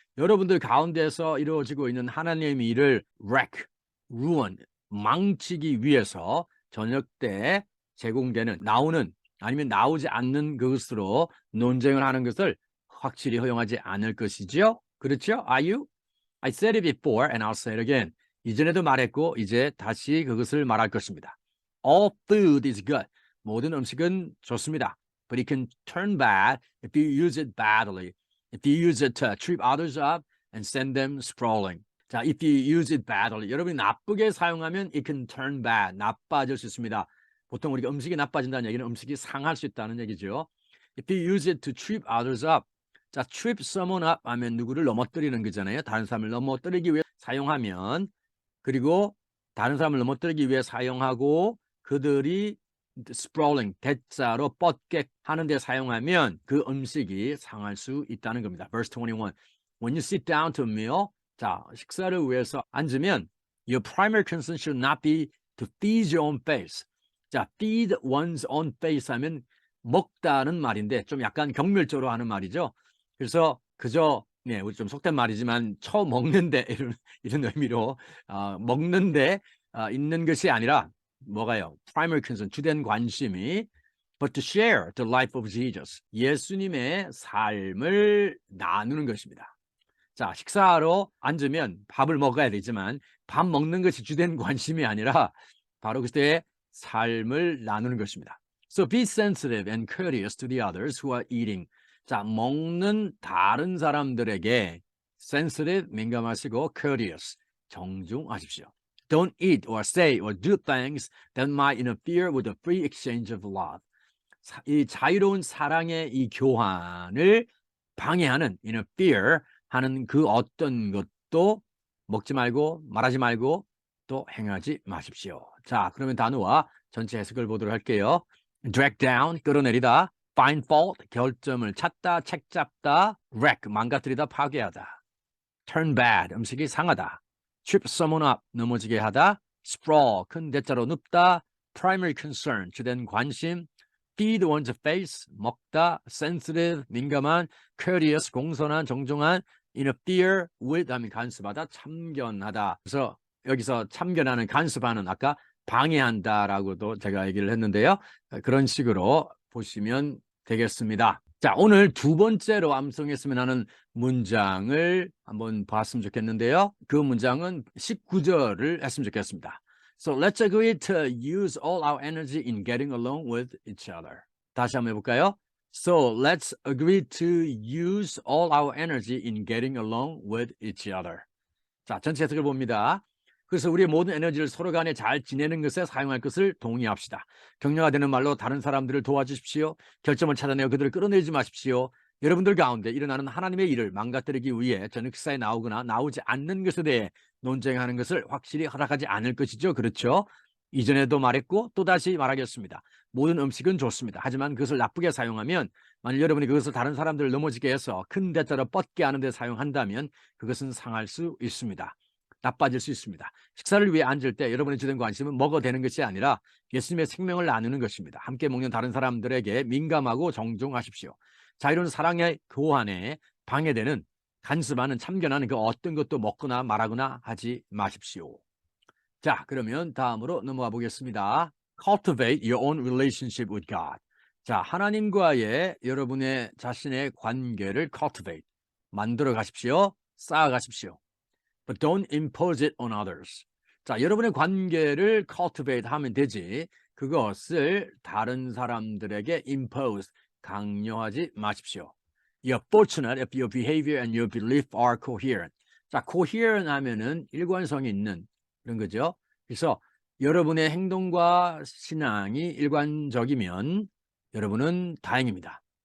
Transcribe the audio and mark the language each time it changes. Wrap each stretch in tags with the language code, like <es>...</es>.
<ko>여러분들 가운데서 이루어지고 있는 하나님의 일을 wreck, ruin, 망치기 위해서 저녁 때 제공되는 나오는 아니면 나오지 않는 그것으로 논쟁을 하는 것을 확실히 허용하지 않을 것이죠. 그렇죠? Are you?</ko> <en>I said it before and I'll say it again.</en> <ko>이전에도 말했고 이제 다시 그것을 말할 것입니다.</ko> <en>All food is good. 모든 음식은 좋습니다. But it can turn bad if you use it badly. If you use it to trip others up and send them sprawling. 자, if you use it badly. 여러분이 나쁘게 사용하면 it can turn bad.</en> <ko>나빠질 수 있습니다. 보통 우리가 음식이 나빠진다는 얘기는 음식이 상할 수 있다는 얘기죠.</ko> <en>If you use it to trip others up.</en> <ko>자, trip someone up 하면 누구를 넘어뜨리는 거잖아요. 다른 사람을 넘어뜨리기 위해 사용하면 그리고 다른 사람을 넘어뜨리기 위해 사용하고 그들이 sprawling, 대자로 뻗게 하는데 사용하면 그 음식이 상할 수 있다는 겁니다.</ko> <en>Verse 21. When you sit down to a meal, 자, 식사를 위해서 앉으면 your primary concern should not be to feed your own face.</en> <ko>자, feed one's own face 하면 먹다는 말인데 좀 약간 경멸적으로 하는 말이죠. 그래서 그저 우리 좀 속된 말이지만 처먹는데 이런 의미로 먹는데 있는 것이 아니라 뭐가요?</ko> <en>Primary concern, 주된 관심이 but to share the life of Jesus.</en> <ko>예수님의 삶을 나누는 것입니다. 자, 식사하러 앉으면 밥을 먹어야 되지만 밥 먹는 것이 주된 관심이 아니라 바로 그때의 삶을 나누는 것입니다.</ko> <en>So be sensitive and courteous to the others who are eating.</en> <ko>자, 먹는 다른 사람들에게 sensitive, 민감하시고 courteous, 정중하십시오.</ko> <en>Don't eat or say or do things that might interfere with the free exchange of love.</en> <ko>이 자유로운 사랑의 이 교환을 방해하는 interfere 하는 그 어떤 것도 먹지 말고 말하지 말고 또 행하지 마십시오. 자, 그러면 단어와 전체 해석을 보도록 할게요. drag down, 끌어내리다. find fault, 결점을 찾다, 책 잡다. wreck, 망가뜨리다, 파괴하다. turn bad, 음식이 상하다. trip someone up, 넘어지게 하다. sprawl, 큰 대자로 눕다. primary concern, 주된 관심. feed one's face, 먹다. sensitive, 민감한. courteous, 공손한, 정중한. interfere with, 하면 간섭하다, 참견하다. 그래서 여기서 참견하는, 간섭하는 아까 방해한다라고도 제가 얘기를 했는데요. 그런 식으로 보시면 되겠습니다. 자, 오늘 두 번째로 암송했으면 하는 문장을 한번 봤으면 좋겠는데요. 그 문장은 19절을 했으면 좋겠습니다.</ko> <en>So let's agree to use all our energy in getting along with each other.</en> <ko>다시 한번 해볼까요?</ko> <en>So let's agree to use all our energy in getting along with each other.</en> <ko>자, 전체 해석을 봅니다. 그래서 우리의 모든 에너지를 서로 간에 잘 지내는 것에 사용할 것을 동의합시다. 격려가 되는 말로 다른 사람들을 도와주십시오. 결점을 찾아내어 그들을 끌어내지 마십시오. 여러분들 가운데 일어나는 하나님의 일을 망가뜨리기 위해 저녁 식사에 나오거나 나오지 않는 것에 대해 논쟁하는 것을 확실히 허락하지 않을 것이죠. 그렇죠? 이전에도 말했고 또다시 말하겠습니다. 모든 음식은 좋습니다. 하지만 그것을 나쁘게 사용하면 만일 여러분이 그것을 다른 사람들을 넘어지게 해서 큰 대자로 뻗게 하는 데 사용한다면 그것은 상할 수 있습니다. 나빠질 수 있습니다. 식사를 위해 앉을 때 여러분의 주된 관심은 먹어대는 것이 아니라 예수님의 생명을 나누는 것입니다. 함께 먹는 다른 사람들에게 민감하고 정중하십시오. 자, 이런 사랑의 교환에 방해되는 간섭하는 참견하는 그 어떤 것도 먹거나 말하거나 하지 마십시오. 자, 그러면 다음으로 넘어가 보겠습니다.</ko> <en>Cultivate your own relationship with God.</en> <ko>자, 하나님과의 여러분의 자신의 관계를 cultivate, 만들어 가십시오. 쌓아 가십시오.</ko> <en>But don't impose it on others.</en> <ko>자, 여러분의 관계를 cultivate 하면 되지, 그것을 다른 사람들에게 impose, 강요하지 마십시오.</ko> <en>You're fortunate if your behavior and your belief are coherent.</en> <ko>자, coherent 하면은 일관성이 있는 그런 거죠. 그래서 여러분의 행동과 신앙이 일관적이면 여러분은 다행입니다.</ko>